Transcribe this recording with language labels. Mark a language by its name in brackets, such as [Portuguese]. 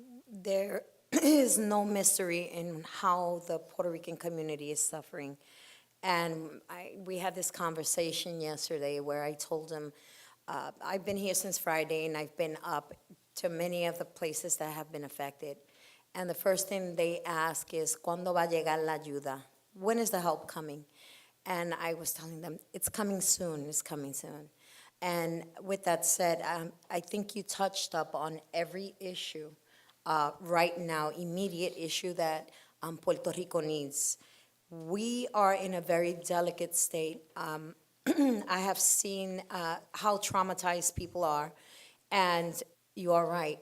[English] There is no mystery in how the Puerto Rican community is suffering. And we had this conversation yesterday where I told him, I've been here since Friday, and I've been up to many of the places that have been affected. And the first thing they ask is, [Spanish] ¿Cuándo va a llegar la ayuda? [English] When is the help coming? And I was telling them, it's coming soon, it's coming soon. And with that said, I think you touched up on every issue right now, immediate issue that Puerto Rico needs. We are in a very delicate state. I have seen how traumatized people are, and you are right.